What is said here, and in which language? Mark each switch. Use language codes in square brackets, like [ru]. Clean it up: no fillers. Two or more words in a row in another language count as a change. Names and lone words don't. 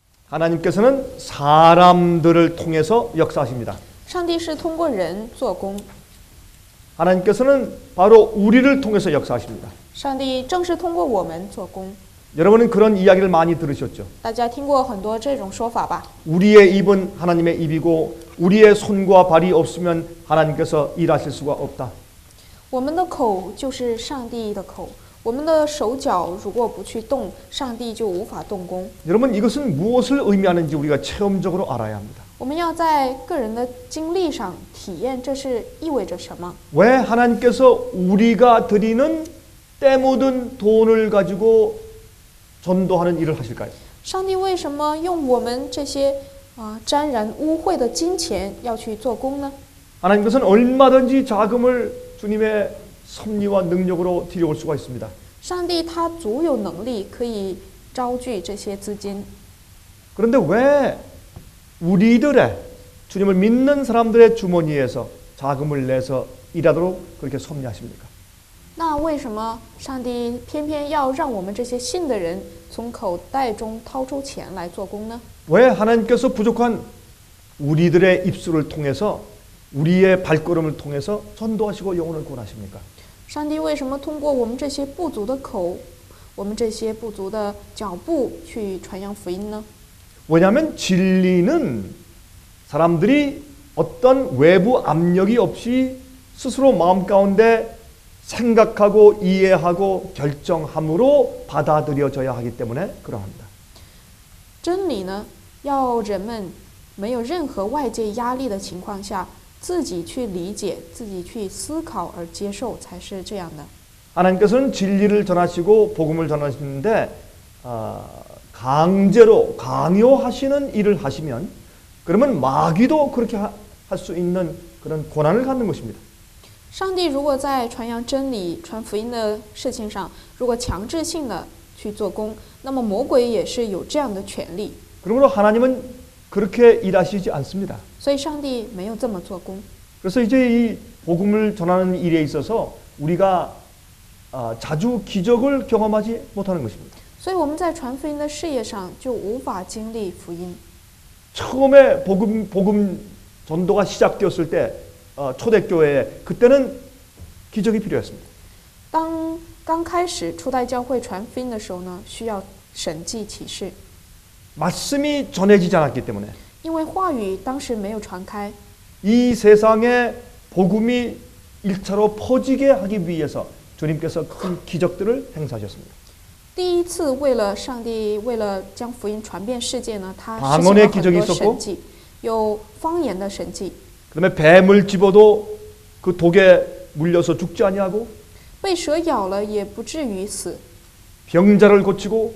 [ko] 하나님께서는 사람들을 통해서 역사하십니다. [zh] 上帝是通过人做工， [ko] 하나님께서는 바로 우리를 통해서 역사하십니다. [zh] 上帝正是通过我们做工。 [ko] 여러분은 그런 이야기를 많이 들으셨죠? [zh] 大家听过很多这种说法吧？ [ko] 우리의 입은 하나님의 입이고 우리의 손과 발이 없으면 하나님께서 일하실 수가 없다. [zh] 我们的口就是上帝的口，我们的手脚如果不去动，上帝就无法动工。 [ko] 여러분 이것은 무엇을 의미하는지 우리가 체험적으로 알아야 합니다. [zh] 我们要在个人的经历上体验这是意味着什么。 [ko] 왜 하나님께서 우리가 드리는 때 묻은 돈을 가지고 전도하는 일을 하실까요? [zh] 上帝为什么用我们这些沾染污秽的金钱要去做工呢？ [ko] 하나님께서는 얼마든지 자금을 주님의 섭리와 능력으로 들여올 수가 있습니다. [zh] 上帝他足有能力可以招聚这些资金， [ko] 그런데 왜 우리들의 주님을 믿는 사람들의 주머니에서 자금을 내서 일하도록 그렇게 섭리하십니까? [zh] 那为什么上帝偏偏要让我们这些信的人从口袋中掏出钱来做工呢？ [ko] 왜 하나님께서 부족한 우리들의 입술을 통해서 우리의 발걸음을 통해서 전도하시고 영혼을 구원하십니까? [zh] 上帝为什么通过我们这些不足的口，我们这些不足的脚步去传扬福音呢？ [ko] 왜냐하면 진리는 사람들이 어떤 외부 압력이 없이 스스로 마음 가운데 생각하고 이해하고 결정함으로 받아들여져야 하기 때문에 그러합니다. [zh] 真理呢，要人们没有任何外界压力的情况下，自己去理解、自己去思考而接受，才是这样的。 [ko] 하나님께서는 진리를 전하시고 복음을 전하시는데 강제로 강요하시는 일을 하시면 그러면 마귀도 그렇게 할 수 있는 그런 권한을 갖는 것입니다. [zh] 上帝如果在传扬真理、传福音的事情上，如果强制性的去做工，那么魔鬼也是有这样的权利。 [ko] 그러므로 하나님은 그렇게 일하시지 않습니다. [zh] 所以上帝没有这么做工。 [ko] 그래서 이제 이 복음을 전하는 일에 있어서 우리가 자주 기적을 경험하지 못하는 것입니다. [zh] 所以我们在传福音的事业上就无法经历福音。 [ko] 처음에 복음 전도가 시작되었을 때 초대교회에 그때는 기적이 필요했습니다. [zh] 当刚开始初代教会传福音的时候呢，需要神迹启示， [ko] 말씀이 전해지지 않았기 때문에 [zh] 因为话语当时没有传开。 [ko] 이 세상에 복음이 1차로 퍼지게 하기 위해서 주님께서 큰 기적들을 행사하셨습니다. [zh] 第一次为了上帝为了将福音传遍世界呢，他实 [ko] 방언의 [zh] 行了很 [ko] 기적이 [zh] 多 [ko] 있었고 [zh] 神迹，有方言的神迹， [ko] 그다음에 뱀을 집어도 그 독에 물려서 죽지 아니하고 [zh] 被蛇咬了也不至于死， [ko] 병자를 고치고